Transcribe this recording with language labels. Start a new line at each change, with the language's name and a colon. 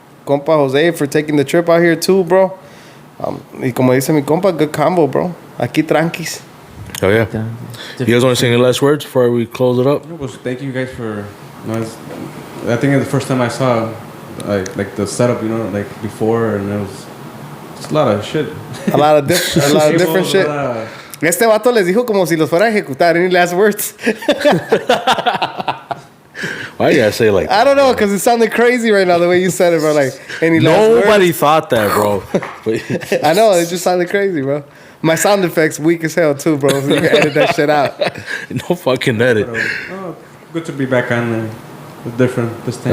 English: Compa Jose for taking the trip out here too, bro.
Spanish: Y como dice mi compa,
English: good combo, bro.
Spanish: Aquí tranquis.
English: Oh yeah. You guys want to say any last words before we close it up? Well, thank you guys for. I think it's the first time I saw like the setup, like before, and it's a lot of shit. A lot of different shit.
Spanish: Este vato les dijo como si los fuera a ejecutar.
English: Any last words? Why you gotta say like that? I don't know, because it sounded crazy right now the way you said it, bro. Like, any last words? Nobody thought that, bro. I know, it just sounded crazy, bro. My sound effects weak as hell too, bro. So you can edit that shit out. No fucking edit. Oh, good to be back on there. It's different this time.